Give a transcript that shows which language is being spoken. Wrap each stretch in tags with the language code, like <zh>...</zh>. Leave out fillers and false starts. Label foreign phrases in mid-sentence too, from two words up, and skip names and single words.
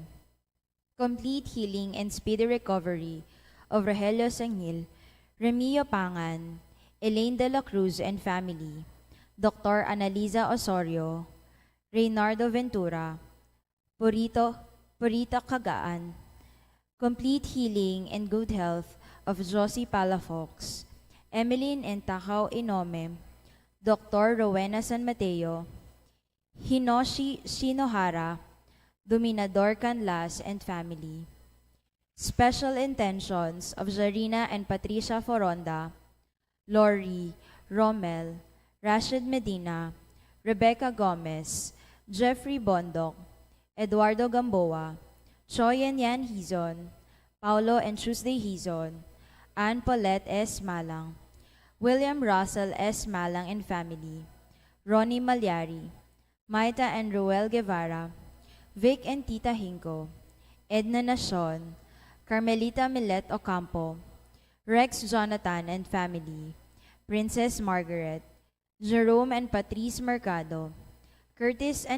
<en>Complete healing and speedy recovery of Rogelio Sangil, Remio Pangan, Elaine de la Cruz and family, Dr. Analiza Osorio, Reynardo Ventura, Purita Kagaan. Complete healing and good health of Josie Palafox, Emeline and Takao Inome, Dr. Rowena San Mateo, Hinoshi Shinohara, Dominador Canlas and family. Special intentions of Jarina and Patricia Foronda, Lori, Rommel, Rashid Medina, Rebecca Gomez, Jeffrey Bondok, Eduardo Gamboa, Choi and Yan Hizon, Paulo and Tuesday Hizon, Ann Paulette S. Malang, William Russell S. Malang and family, Ronnie Malyari, Maita and Ruel Guevara, Vic and Tita Hinko, Edna Nacion, Carmelita Milet Ocampo, Rex Jonathan and family, Princess Margaret, Jerome and Patrice Mercado, Curtis and</en>